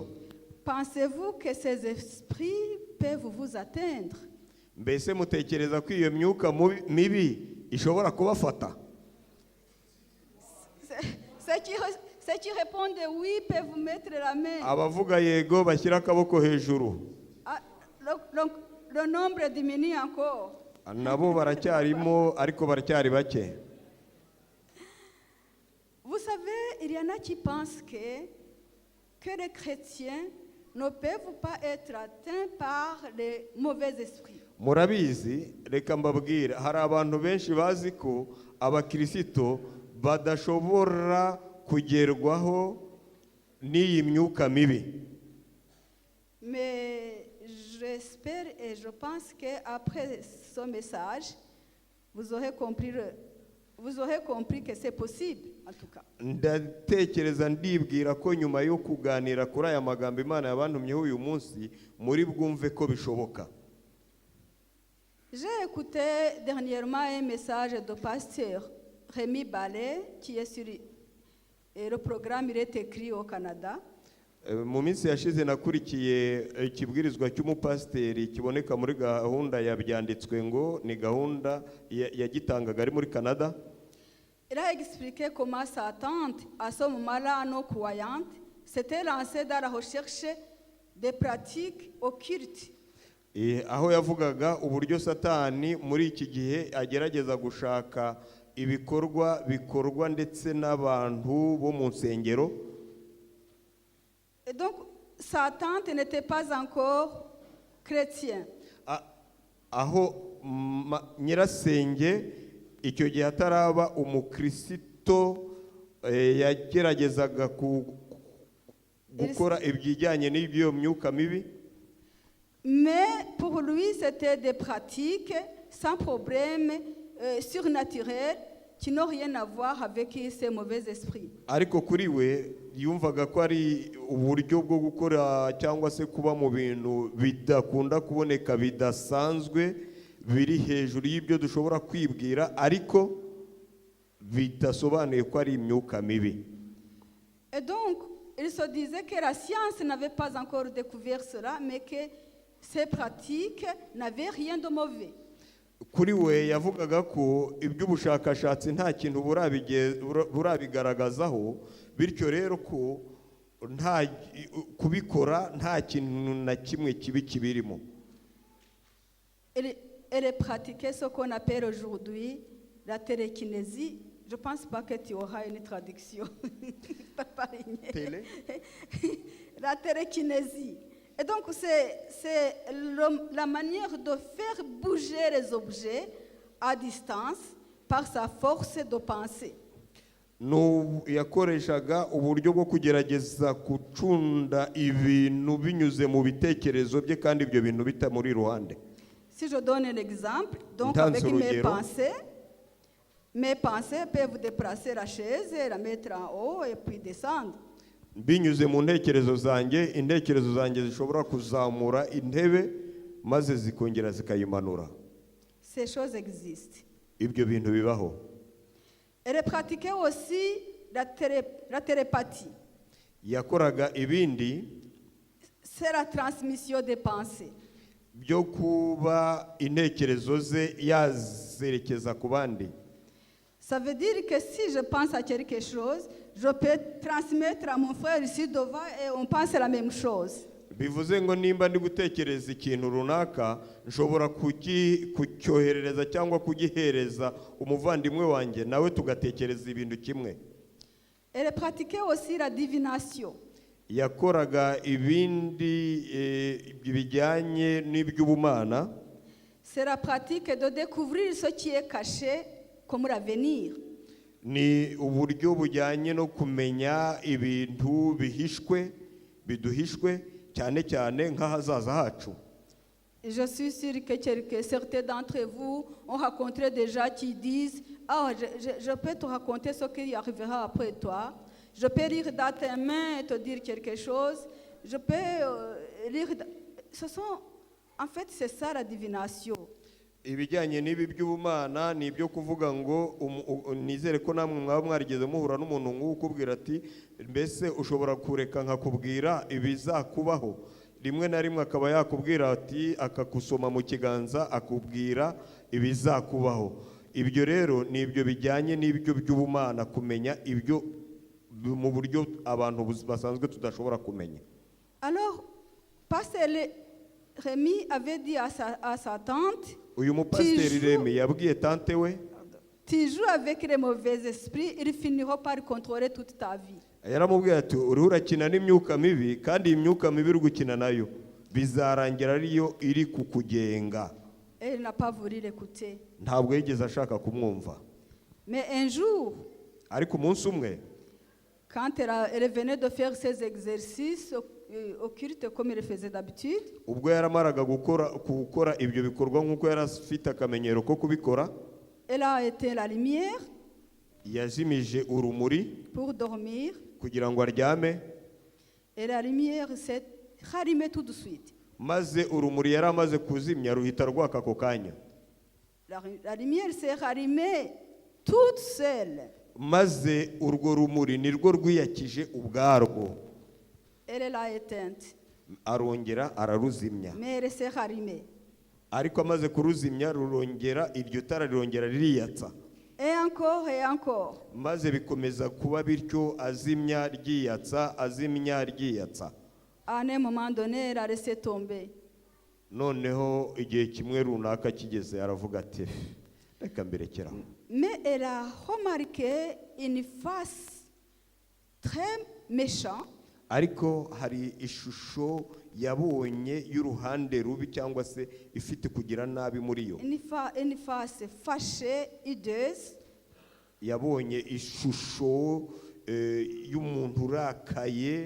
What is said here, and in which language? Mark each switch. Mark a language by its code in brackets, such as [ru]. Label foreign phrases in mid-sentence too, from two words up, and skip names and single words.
[fr] Pensez-vous que ces esprits peuvent vous atteindre? [rw] mbese mutekereza ko iyo myuka mibi ishobora kubafata? [fr] Ceux qui répondent oui peuvent mettre la main. [rw] Abavuga yego bashyira akaboko hejuru. [fr] Ah, le nombre diminue encore. [rw] Nabo baracyarimo ariko baracyari bake. [fr] Vous savez, il y en a qui pensent que les chrétiens ne peuvent pas être atteints par les mauvais esprits. [rw] Murabizi, reka mbabwire, hari abantu benshi bazi ko abakirisito badashobora kugerwaho n'iyi myuka mibi. [fr] Mais j'espère et je pense qu'après ce message, vous aurez compris que c'est possible, en tout cas. [rw] Ndatekereza ndibwira ko nyuma yo kuganira kuri aya magambo Imana yabantumyeho uyu munsi muri bwumve ko bishoboka. [fr] J'ai écouté dernièrement un message de pasteur Rémi Ballet qui est sur le programme, il est écrit au Canada. [rw] Mu minsi yashize nakurikiye ikibwirizwa cy'umupasiteri kiboneka muri gahunda yabyanditswe ngo ni gahunda yagitangaga ari muri Canada. [fr] Il a expliqué comment sa tante, à ce moment-là non croyante, s'était lancée dans la recherche des pratiques occultes. [rw] Aho yavugaga uburyo Satani muri iki gihe agerageza gushaka ibikorwa bikorwa ndetse n'abantu bo mu nsengero. [fr] Et donc, sa tante n'était pas encore chrétienne. [rw] Aho nyirasenge icyo gihe ataraba umukristo yageragezaga gukora ibyijyanye n'iyo myuka mibi. [fr] Mais pour lui, c'était des pratiques sans problème, surnaturelles, qui n'ont rien à voir avec ces mauvais esprits. [rw] Ariko kuri we yumvaga ko ari uburyo bwo gukora cyangwa se kuba mu bintu bidakunda kuboneka bidasanzwe biri hejuru y'ibyo dushobora kwibwira ariko bidasobanuye ko ari imyuka mibi. [fr] Et donc, il se disait que la science n'avait pas encore découvert cela, mais que ces pratiques n'avaient rien de mauvais. [rw] Kuri we yavugaga ko iby'ubushakashatsi nta kintu burabigaragazaho, bityo rero ko nta kubikora nta kintu na kimwe kibi kibirimo. [fr] Elle pratiquait ce qu'on appelle aujourd'hui la télékinésie. Je ne pense pas que tu auras une traduction. La télékinésie. Et donc, c'est la manière de faire bouger les objets à distance par sa force de pensée. [rw] Yakoreshaga uburyo bwo kugerageza gucunda ibintu binyuze mu bitekerezo bye kandi ibyo bintu bitamuri iruhande. [fr] Si je donne un exemple, donc avec mes pensées peuvent déplacer la chaise, la mettre en haut et puis descendre. [rw] Binyuze mu ntekerezo zanjye, intekerezo zanjye zishobora kuzamura intebe maze zikongera zikayimanura. [fr] Ces choses existent. [rw] Ibyo bintu bibaho. [fr] Elle pratiquait aussi la télépathie. [rw] Yakoraga ibindi. [fr] C'est la transmission des pensées. [rw] Byo kuba intekerezo ze yazerekeza ku bandi. [fr] Ça veut dire que si je pense à quelque chose, je peux transmettre à mon frère ici devant et on pense la même chose. [rw] Bivuze ngo nimba ndi gutekereza ikintu runaka nshobora kucyoherereza cyangwa kugihereza umuvandimwe wanjye nawe tugatekereza ibintu kimwe. [fr] Elle pratiquait aussi la divination. [rw] Yakoraga ibindi bijyanye n'iby'ubumana. [fr] C'est la pratique de découvrir ce qui est caché comme l'avenir. [rw] Ni uburyo bujyanye no kumenya ibintu bihishwe biduhishwe cyane cyane nk'ahazaza hacu. [fr] Et je suis sûre que certains d'entre vous ont rencontré des gens qui disent « Ah, je peux te raconter ce qui arrivera après toi. Je peux lire dans tes mains et te dire quelque chose. Je peux lire... » En fait, c'est ça la divination. [rw] Ibijyanye n'ibi by'ubumana ni ibyo kuvuga ngo nizere ko namwe mwaba mwarigeze muhura n'umuntu nk'ukubwira ati mbese ushobora kureka nkakubwira ibizakubaho. Rimwe na rimwe akaba yakubwira ati akakusoma mu kiganza akubwira ibizakubaho. Ibyo rero ni ibyo bijyanye n'ibyo by'ubumana, kumenya ibyo mu buryo abantu basanzwe tudashobora kumenya. [fr] Alors, Pasteur Rémi avait dit à sa tante, [rw] uyu mupasiteri Remi yabwiye tante we, [fr] tu joues avec les mauvais esprits, ils finiront par contrôler toute ta vie. [rw] yaramubwiye ati uriho urakina n'imyuka mibi, kandi iyi myuka mibi uri gukina nayo bizarangira ariyo iri kukugenga. [fr] Et il n'a pas voulu l'écouter. [rw] Ntabwo yigeze ashaka kumwumva. [fr] Mais un jour, [rw] Ariko umunsi umwe [fr] quand elle venait de faire ses exercices occultes comme elle faisait d'habitude, [rw] ubwo yaramaraga gukora ibyo bikorwa nk'uko yari afite akamenyero ko kubikora, [fr] elle a éteint la lumière [rw] yazimije urumuri [fr] pour dormir [rw] kugira ngo aryame, [fr] et la lumière s'est rallumée tout de suite. [rw] maze urumuri yari amaze kuzimya ruhita rwaka ako kanya. [fr] La lumière s'est rallumée toute seule. [rw] Maze urwo rumuri nirwo rwiyakije ubwarwo. [fr] Elle l'a éteinte, [rw] Arongera araruzimya. [fr] mais elle s'est rallumée. [rw] Ariko amaze kuruzimya rurongera, iryo tara rirongera ririyatsa. [fr] Et encore. [rw] Maze bikomeza kuba bityo, azimya ryiyatsa, azimya ryiyatsa. [fr] À un moment donné, elle a laissé tomber. [rw] Noneho igihe kimwe runaka kigeze aravuga ati reka mberekeraho. [fr] Mais elle a remarqué une face très méchante. [rw] Ariko hari ishusho yabonye y'uruhande rubi cyangwa se ifite kugira nabi muri yo. [fr] Une face fâchée, hideuse. [rw] Yabonye ishusho y'umuntu urakaye,